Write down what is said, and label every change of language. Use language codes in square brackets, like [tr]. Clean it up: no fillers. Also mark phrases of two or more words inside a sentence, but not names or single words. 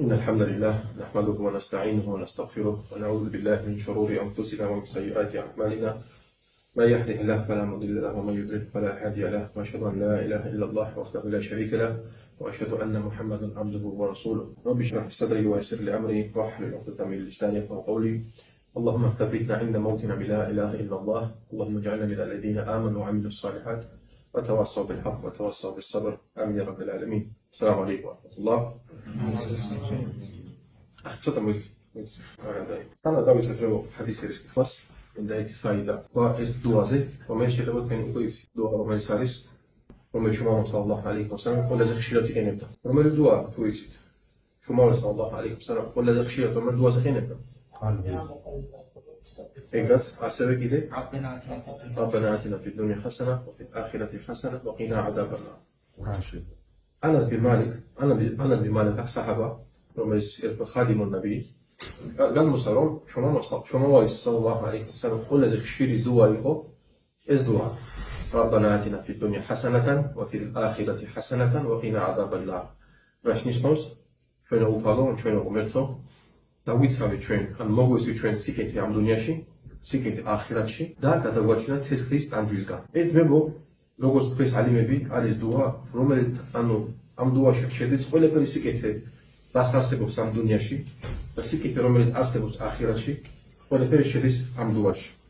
[ar] إن الحمد لله نحمده ونستعينه ونستغفره ونعوذ بالله من شرور أنفسنا ومن سيئات أعمالنا ما يهده الله فلا مضل له ومن يضلل فلا هادي له وأشهد أن لا إله إلا الله وحده لا شريك له وأشهد أن محمدا عبده ورسوله رب اشرح لي صدري ويسر لي أمري واحلل عقدة من لساني يفقهوا قولي اللهم ثبتنا عند موتنا بلا إله إلا الله اللهم اجعلنا من الذين آمنوا وعملوا الصالحات وتواصوا بالحق وتواصوا بالصبر آمين يا رب العالمين. السلام عليكم ورحمة الله. [ka] ცოტა მოიცი. სანამ დავიწყოთ რომ ჰადისის კითხვას, მინდა ერთი ფაიდა. ეს დუაზე, რომელიც შეიძლება თქვენ უკვე იცით, დუა რომელიც არის, რომელიც შუმავა [ar] صلى الله عليه وسلم [ka] ყველაზე ხშირად იყენებდა. რომელი დუა თუ იცით? შუმავა [ar] صلى الله عليه وسلم [ka] ყველაზე ხშირად რომელ დუას იყენებდა? ეგაც ასევე კიდე [ar] ربنا آتنا في الدنيا حسنة وفي الآخرة حسنة وقنا عذاب النار. [ka] أنس بن مالك الصحابة რომელიც [ar] خادم نبي [ka] განმოსა რომ შუმა [ar] صلى الله عليه وسلم [ka] ყველაზე ხშირი დუა იყო ეს დუა [ar] ربنا آتنا في الدنيا حسنة وفي الآخرة حسنة وقنا عذاب النار. [ka] რაც ნიშნავს ჩვენ უფალო ჩვენ ღმერთო დავიცავით ჩვენ ან მოგვესვით ჩვენ სიკეთე ამ დუნიაში სიკეთე ახირატში და გადაგვაჩინოთ ცეცხლის ტანჯვისგან. ეს მეგო როგორც თქვენს ალიმები არის დუა რომელიც ამ დუაში შედის ყველაფერი სიკეთე რაც არსებობს ამ დუნიაში და სიკეთე რომელიც არსებობს ახირატში ყველაფერი შედის ამ დუაში.